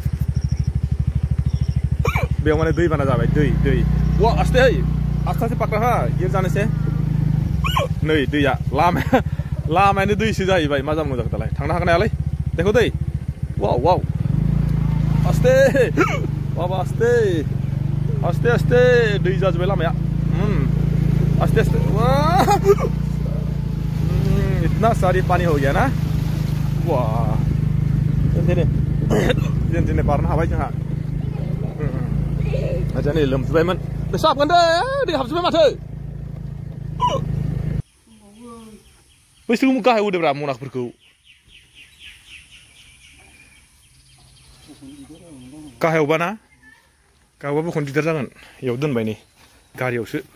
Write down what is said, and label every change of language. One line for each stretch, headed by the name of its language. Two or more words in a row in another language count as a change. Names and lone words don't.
Bodo: बेयाव माने दैबाना जाबाय दै वा
Hindi: आस्ते आस्ते
Bodo: पाक्का हा गिर जानोसै नै दैया लामायानो दैसो जाहैबाय मा जानांगौ जाखो दालाय थांनो हागोन हायालै देखो दै वाव आस्ते बाबा आस्ते दै जाजोब्बाय लामाया आस्ते
Hindi: इतना सारी पानी हो गया ना वाह
Bodo: जेने बारनो हाबाय जोंहा अच्छा नै लोमजोब्बायमोन बेसे हाबगोन दै हाबजोब्बाय माथो बैसोरखौ गाहायाव होदोब्रा मनाफोरखौ गाहायावबा ना गाहायावबा बख'नो दिगदार जागोन बेयाव दोनबाय नै गारियावसो